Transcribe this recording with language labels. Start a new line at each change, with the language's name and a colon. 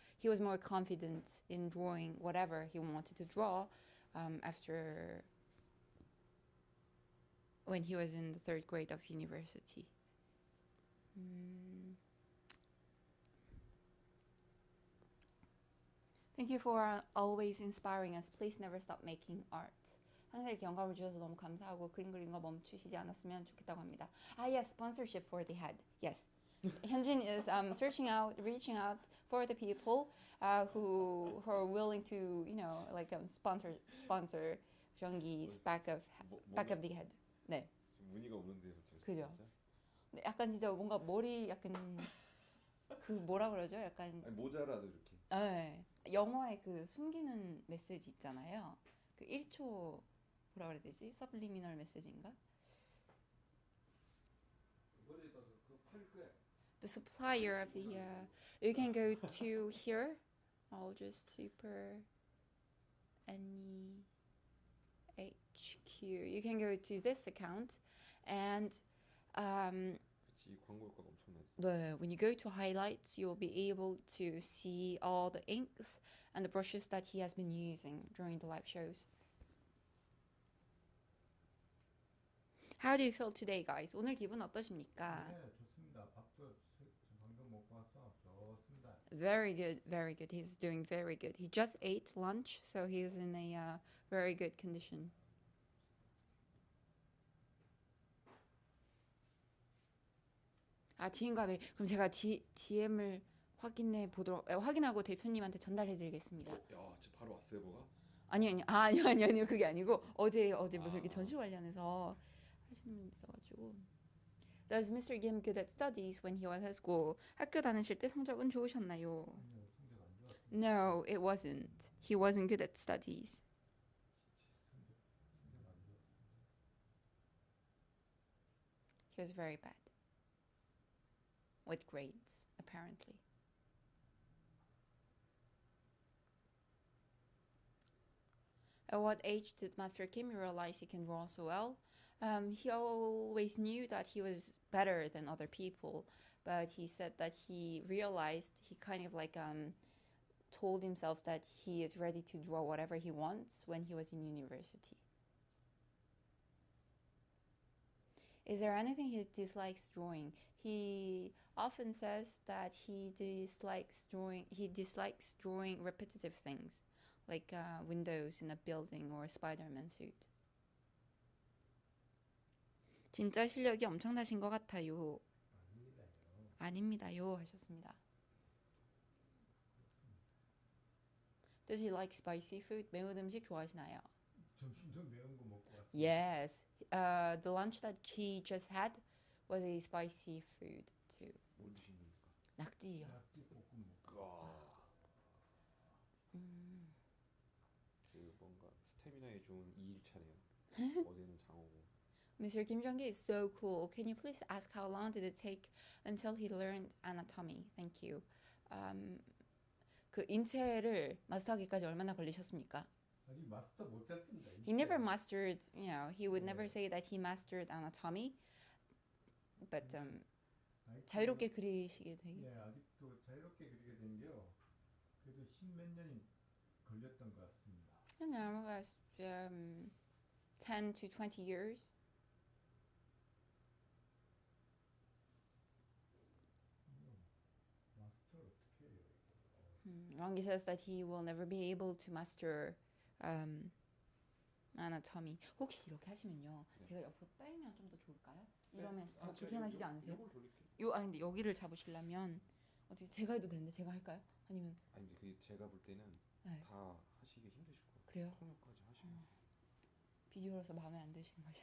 English: he was more confident in drawing whatever he wanted to draw after when he was in the third grade of university. Thank you for always inspiring us. Please never stop making art.
Korean: 항상 이렇게 영감을 주셔서 너무 감사하고 그림 그리는 거 멈추시지 않았으면 좋겠다고 합니다.
English: Yes, sponsorship for the head. Yes. Hyunjin is reaching out for the people who are willing to, like sponsor 정기's back of the head.
Korean: 네. 무늬가 없는데요, 그죠? 네, 약간 진짜 뭔가 머리 약간 그 뭐라 그러죠? 약간 아니, 모자라도 이렇게. 네. 영화에 그 숨기는 메시지 있잖아요. 그 1초 뭐라 그래야 되지? 서블리미널 메시지인가? 그거에다가 그거 팔 거야.
English: The supplier of the you can go to here. I'll just super NEHQ. You can go to this account and
Korean: 그치, 광고 효과가 엄청나지.
English: when you go to highlights, you'll be able to see all the inks and the brushes that he has been using during the live shows. How do you feel today, guys?
Korean: 오늘 기분 어떠십니까? 네, 좋습니다. 밥도 방금 먹고 와서 좋습니다.
English: Very good, very good. He's doing very good. He just ate lunch, so he's in a very good condition.
Korean: DM과 메일. 그럼 제가 DM을 확인하고 대표님한테 전달해드리겠습니다. 야, 진짜 바로 왔어요, 뭐가? 아니요. 그게 아니고 어제 무슨 이렇게 전시 관련해서 하시는 분 있어가지고.
English: Does Mr. Kim good at studies when he was at school?
Korean: 학교 다니실 때 성적은 좋으셨나요? 아니요, 성적 안 좋았어요.
English: No, it wasn't. He wasn't good at studies.
Korean: 성적 안 좋았어요.
English: He was very bad with grades, apparently. At what age did Master Kim realize he can draw so well? He always knew that he was better than other people, but he said that he realized, he kind of like told himself that he is ready to draw whatever he wants when he was in university. Is there anything he dislikes drawing? He often says that he dislikes drawing repetitive things, like windows in a building or a Spider-Man suit.
Korean: 진짜 실력이 엄청나신 것 같아요. 아닙니다요 하셨습니다.
English: Does he like spicy food?
Korean: 매운 음식 좋아하시나요? 점심도 매운 거 먹고 왔어요.
English: Yes. The lunch that he just had was a spicy food too.
Korean: 뭘 드신 겁니까? 낙지요. 낙지 볶음 먹고. 그 뭔가 스태미나에 좋은 2일차네요. 어제는 장어고.
English: Mr. Kim Jong-gi is so cool. Can you please ask how long did it take until he learned anatomy? Thank you.
Korean: 그 인체를 마스터하기까지 얼마나 걸리셨습니까? 아직 마스터 못했습니다.
English: He never mastered, he would never say that he mastered anatomy.
Korean: But 자유롭게 그리시게 되게. 네, 아직도 자유롭게 그리게 된 게요. 그래도 10몇 년이 걸렸던 것 같습니다.
English: as 10 to 20 years.
Korean: 마스터 어떻게 해요?
English: Rangi says that he will never be able to master anatomy.
Korean: 혹시 이렇게 하시면요, 네. 제가 옆으로 빼면 좀 더 좋을까요? 네. 이러면 더 불편하시지 않으세요? 이걸 돌릴게요. 근데 여기를 잡으시려면 어떻게 제가 해도 되는데 제가 할까요? 아니면 아니, 그 제가 볼 때는 네. 다 하시기 힘드실 것 같아요. 그래요? 통역까지 하시면. 비디오라서 마음에 안 드시는 것이